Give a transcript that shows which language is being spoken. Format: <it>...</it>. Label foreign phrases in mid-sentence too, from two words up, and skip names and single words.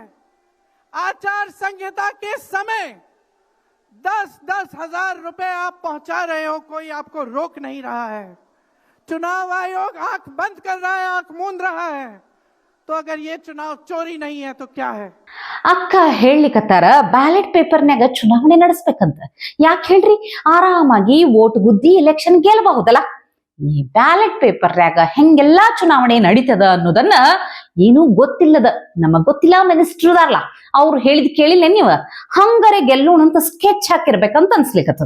<hi>आचार संहिता के समय 10-10 हजार रुपए आप पहुंचा रहे हो, कोई आपको रोक नहीं रहा है। चुनाव आयोग आंख बंद कर रहा है, आंख मूंद रहा है। तो अगर ये चुनाव चोरी नहीं है तो क्या है?</hi> <kn>ಅಕ್ಕ ಹೇಳಲಿಕತ್ತಾರ</kn> <en>ballot paperನ್ಯಾಗ</en> <kn>ಚುನಾವಣೆ ನಡೆಸ್ಬೇಕಂತ. ಯಾಕೆ ಹೇಳ್ರಿ? ಆರಾಮಾಗಿ ವೋಟ್ ಗುದ್ದಿ ಎಲೆಕ್ಷನ್ ಗೆಲ್ಲಬಹುದಲ್ಲ. ಈ</kn> <en>ballot paperನ್ಯಾಗ</en> <kn>ಹೆಂಗೆಲ್ಲಾ ಚುನಾವಣೆ ನಡೀತದ ಅನ್ನೋದನ್ನ ಏನೂ ಗೊತ್ತಿಲ್ಲದ ನಮಗ್ ಗೊತ್ತಿಲ್ಲ ಮಿನಿಸ್ಟರ್ ಅದಾರಲ್ಲ ಅವ್ರು ಹೇಳಿದ್ ಕೇಳಿಲ್ಲ ನೀವ, ಹಂಗಾರೆ ಗೆಲ್ಲೋಣಂತ ಸ್ಕೆಚ್ ಹಾಕಿರ್ಬೇಕಂತ ಅನ್ಸ್ಲಿಕ್ಕತ್ತದ.</kn>